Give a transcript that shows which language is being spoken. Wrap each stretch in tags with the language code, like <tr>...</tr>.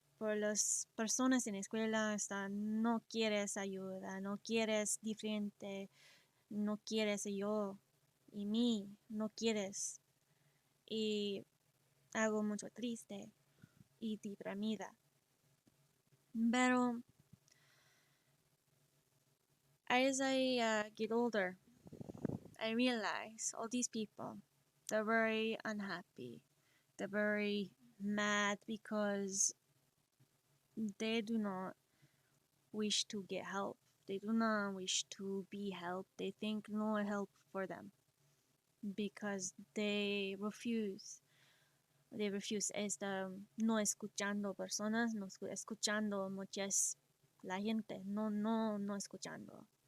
<es>Por las personas en la escuela están, no quieres ayuda, no quieres diferente, no quieres yo y mí, no quieres. Y hago mucho triste y deprimida.</es> <en>Pero as I get older, I realize all these people, they're very unhappy. They're very mad because they do not wish to get help. They do not wish to be helped. They think no help for them because they refuse. They refuse</en> <es>no escuchando personas, no escuchando muchas la gente, no escuchando.</es>